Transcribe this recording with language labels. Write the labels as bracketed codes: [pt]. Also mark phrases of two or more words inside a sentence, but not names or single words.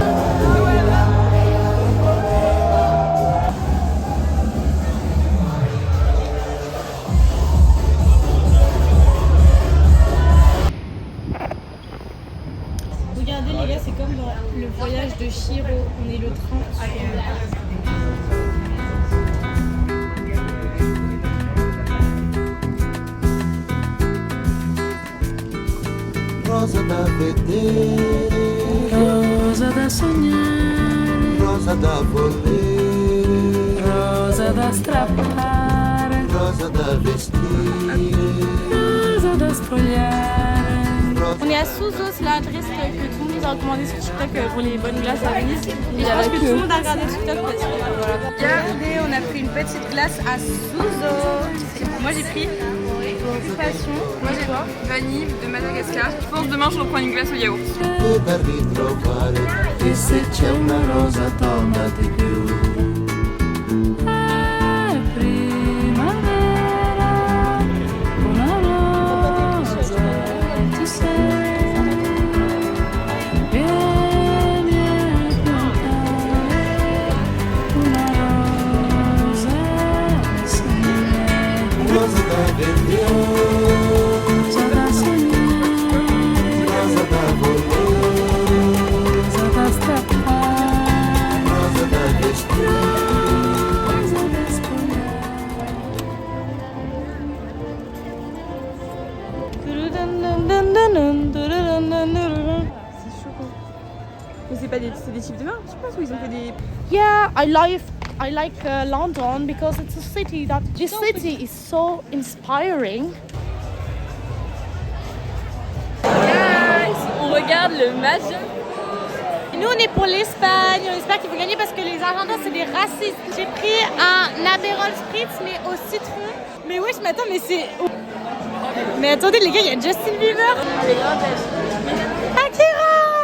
[fr] Regardez les gars, c'est comme dans le voyage de Chihiro. On est le train sur [it] Rosa da vedere, rosa da sognare, rosa da volere, rosa da strappare, rosa da vestire, rosa da spogliare. [fr] On est à Suzo, c'est l'adresse que tout le monde nous a recommandé sur TikTok pour les bonnes glaces à Venise. Et je pense que tout le monde a regardé TikTok parce que voilà. Regardez, on a pris une petite glace à Suzo. Moi j'ai pris passion. Moi j'ai vanille de Madagascar. Je pense demain je reprends une glace au yaourt. [it] e da ritrovare. E se c'è una rosa donna di più, È primavera, una rosa ti sei. Vieni a piantare una rosa sognare. rosa da vedere, Rosa da sognare, rosa da volere, rosa da strappare, rosa da vestire. rosa da spogliare. [fr] C'est chaud. Mais c'est pas des types de marques, je pense, ou ils ont fait des... [en] Yeah, I like London because it's a city that this city is so inspiring. [fr] Guys, on regarde le match. Nous on est pour l'Espagne, on espère qu'ils vont gagner parce que les Argentins c'est des racistes. J'ai pris un Aperol Spritz mais au citron. Mais wesh, mais attends, mais c'est... Mais attendez les gars, il y a Justin Bieber. Akira.